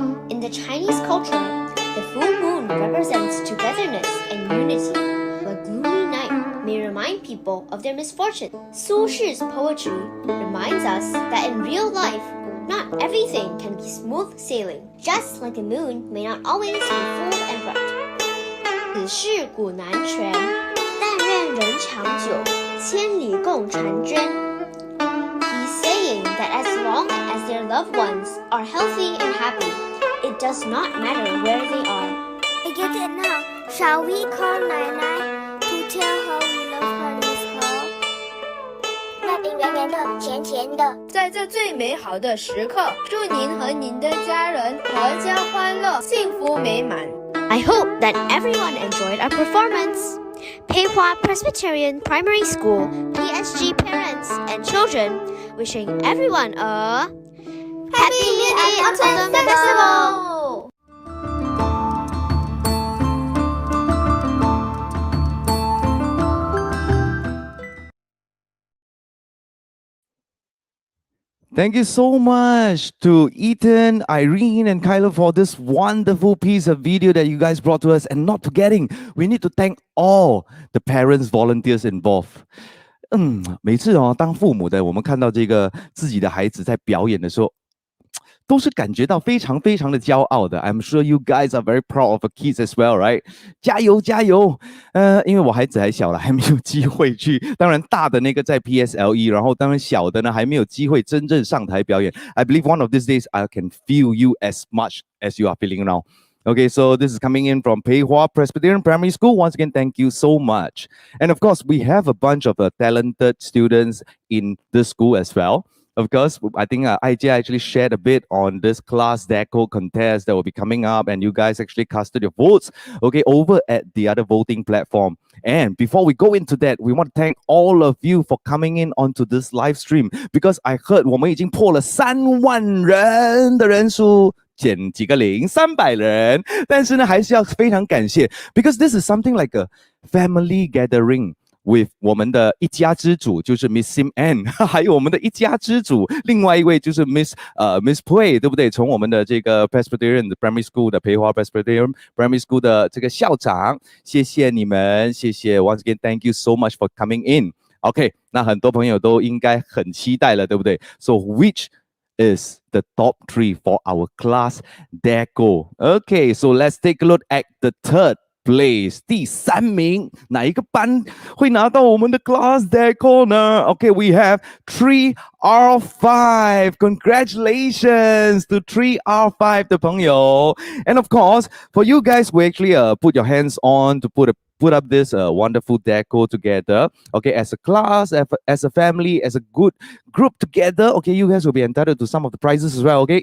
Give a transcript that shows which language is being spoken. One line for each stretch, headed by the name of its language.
English: In the Chinese culture, the full moon represents togetherness and unity. A gloomy night may remind people of their misfortune. Su Shi's poetry reminds us that in real life, not everything can be smooth sailing, just like the moon may not always be full and bright.
Chinese: 此事古难全，但愿人长久，千里共婵娟。
English: He's saying that as long as their loved ones are healthy and happy, it does not matter where they are. I get it now. Shall we call Nai to tell her we love her and miss her?
Chinese: 那饼圆圆的，甜甜的。在这最美好的时刻，祝您和您的家人阖家欢乐，幸福美满。
English: I hope that everyone enjoyed our performance. Peihua Presbyterian Primary School, PSG parents and children, wishing everyone a Happy Mid-Autumn Festival! Thank you so much to Ethan, Irene, and Kyla for this wonderful piece of video that you guys brought to us. And not forgetting, we need to thank all the parents, volunteers involved.
Chinese: 每次当父母的，我们看到这个自己的孩子在表演的时候，都是感觉到非常非常的骄傲的。
English: I'm sure you guys are very proud of the kids as well, right?
Chinese: 加油加油！因为我孩子还小了，还没有机会去。当然大的那个在 PSLE， 然后当然小的呢还没有机会真正上台表演。
English: I believe one of these days I can feel you as much as you are feeling now. Okay, so this is coming in from Peihua Presbyterian Primary School. Once again, thank you so much. And of course, we have a bunch of talented students in the school as well. Of course, I think IJ actually shared a bit on this class deco contest that will be coming up, and you guys actually casted your votes, okay, over at the other voting platform. And before we go into that, we want to thank all of you for coming in onto this live stream, because I heard
Chinese: 我们已经破了3万人的人数。减几个零，300人，但是呢，还是要非常感谢 ，
English: because this is something like a family gathering with
Chinese: 我们的一家之主，就是 Miss Sim Ann， 还有我们的一家之主，另外一位就是 Miss Pui， 对不对？从我们的这个 Presbyterian Primary School 的培华 Presbyterian Primary School 的这个校长，谢谢你们，谢谢 ，
English: once again thank you so much for coming in。
Chinese: OK， 那很多朋友都应该很期待了，对不对 ？
English: So which is the top 3 for our class deco. Okay, so let's take a look at the third place.
Chinese: 第3名，哪一个班会拿到我们的 class deco 呢 ？
English: Okay, we have 3R5. Congratulations to 3R5 的朋友。 And of course, for you guys who actually put your hands on to put up this wonderful deco together, okay, as a class, as a family, as a good group together, okay, you guys will be entitled to some of the prizes as well, okay?